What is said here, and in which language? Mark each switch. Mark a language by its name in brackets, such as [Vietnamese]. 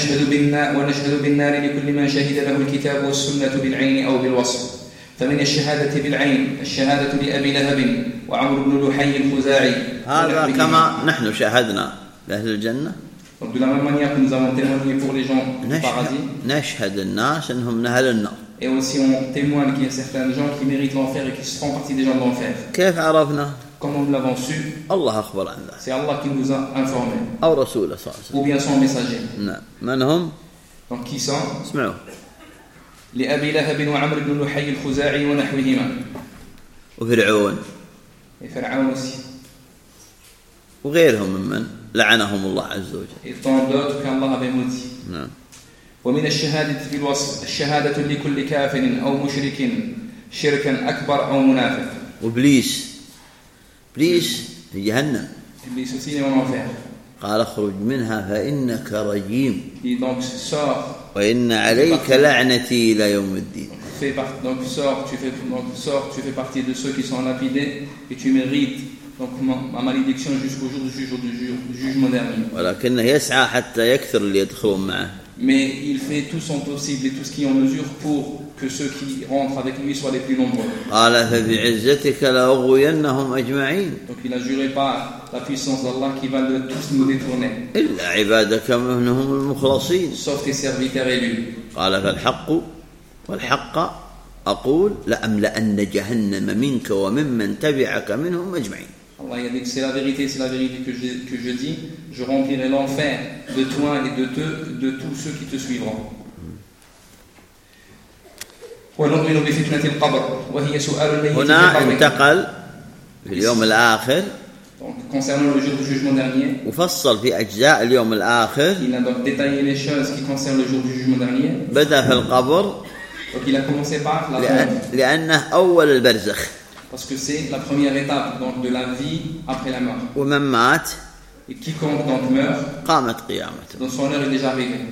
[Arabic] ومن الشهادة ونشهد بالنار لكل من شهد له الكتاب والسنة بالعين أو بالوصف. فمن الشهادة بالعين الشهادة لأبي لهب وعمر بن لحي الخزاعي. هذا كما نحن شهدنا لأهل الجنة. [French] Donc de la même manière que nous avons témoigné pour les gens paradis. [Arabic] نشهد الناس أنهم من أهل النار. [French] Et aussi on témoigne qu'il y a certains gens qui méritent l'enfer et qui font partie des gens de l'enfer. [Arabic] كيف عرفنا؟ [French] Comment nous l'avons su؟ [Arabic] الله أخبر عن ذلك. [French] C'est Allah qui nous a informé. [Arabic] أو رسوله صلى الله عليه وسلم. [French] Ou bien son messager. [Arabic] نعم. من هم؟ [French] Donc qui sont؟ [Arabic] اسمعوا. لأبي لهب وعمر بن لحي الخزاعي ونحوهما. وفرعون. وفرعون [French] aussi. [Arabic] وغيرهم ممن لعنهم الله عز وجل. Étant d'autres qu'Allah avait maudit. نعم. ومن الشهادة في الوصف الشهادة لكل كافر أو مشرك شركا أكبر أو منافق. وبليس. بليس في جهنم. [French] إبليس aussi est en enfer. [Arabic] قال اخرج منها فإنك رجيم. [French] Il donc sort. [Arabic] وإن عليك لعنتي إلى يوم الدين. [French] Donc sort, tu fais partie de ceux qui sont lapidés et tu mérites. Donc ma malédiction jusqu'au jour du jugement dernier. [Arabic] ولكنه يسعى حتى يكثر اللي يدخلون معه. [French] Mais il fait tout son possible et tout ce qui est en mesure pour que ceux qui rentrent avec lui soient les plus nombreux. [Arabic] قال فبعزتك لأغوينهم أجمعين. [French] Donc il a juré par la puissance d'Allah qui va tous nous détourner. [Arabic] إلا عبادك منهم المخلصين. [French] Sauf tes serviteurs élus. [Arabic] قال فالحق والحق أقول لأملأن جهنم منك وممن تبعك منهم أجمعين. [French] Allah a dit c'est la vérité, c'est la vérité que je dis, je remplirai l'enfer de toi et de tous ceux qui te suivront. [Arabic] ونؤمن بفتنة القبر وهي سؤال الميت هنا انتقل في اليوم الآخر. [French] Concernant le jour du jugement dernier. [Arabic] وفصل في أجزاء اليوم الآخر. [French] Il a donc détaillé les choses qui concernent le jour du jugement dernier. [Arabic] بدأ في القبر. [French] Donc il a commencé par la [Arabic] لأنه أول البرزخ. [French] Parce que c'est la première étape donc de la vie après la mort. [Arabic] ومن مات. [French] Et quiconque donc meurt. [Arabic] قامت قيامته. [French] Donc son heure est déjà arrivée.